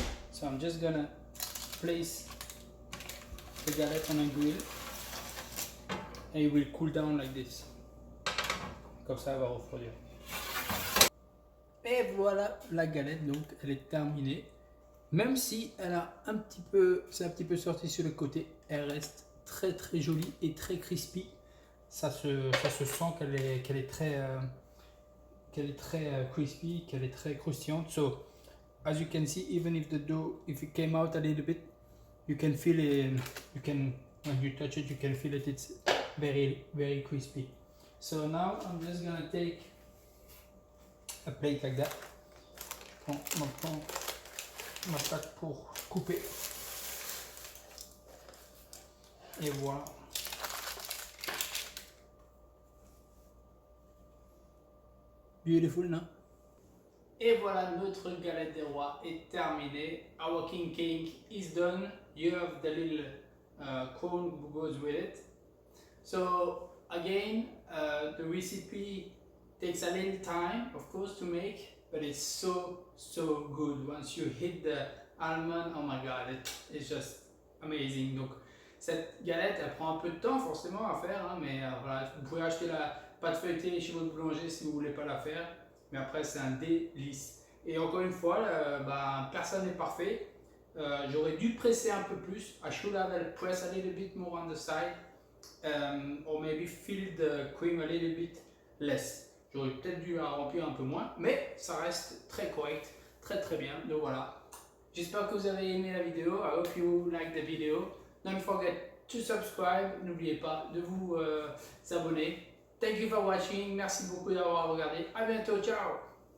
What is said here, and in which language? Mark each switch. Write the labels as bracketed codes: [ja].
[en] So I'm just gonna place the galette on a grill and it will cool down like this. [fr] Comme ça, elle va refroidir. Et voilà, la galette, donc elle est terminée. Même si elle a c'est un petit peu sorti sur le côté, elle reste très très jolie et très crispy. Ça se sent qu'elle est très crispy, qu'elle est très croustillante. [en] So as you can see, even if the dough, if it came out a little bit, you can feel it. When you touch it, you can feel it. It's very very crispy. So now I'm just gonna take a plate like that. [fr] Je prends ma plaque pour couper. Et voilà. [en] Beautiful, [fr] non? Et voilà, notre galette des rois est terminée. [en] Our king cake is done. You have the little cone who goes with it. So again, the recipe takes a little time, of course, to make, but it's so good. Once you hit the almond, oh my god, it's just amazing. [fr] Donc cette galette, elle prend un peu de temps forcément à faire, hein, mais voilà, vous pouvez acheter la pâte feuilletée chez votre boulanger si vous voulez pas la faire, mais après c'est un délice. Et encore une fois, personne n'est parfait. J'aurais dû presser un peu plus. [en] I should have pressed a little bit more on the side, or maybe fill the cream a little bit less. [fr] J'aurais peut-être dû la remplir un peu moins, mais ça reste très correct, très très bien. Donc voilà. J'espère que vous avez aimé la vidéo. [en] I hope you like the video. Don't forget to subscribe. [fr] N'oubliez pas de vous abonner. [en] Thank you for watching. [fr] Merci beaucoup d'avoir regardé. À bientôt. Ciao.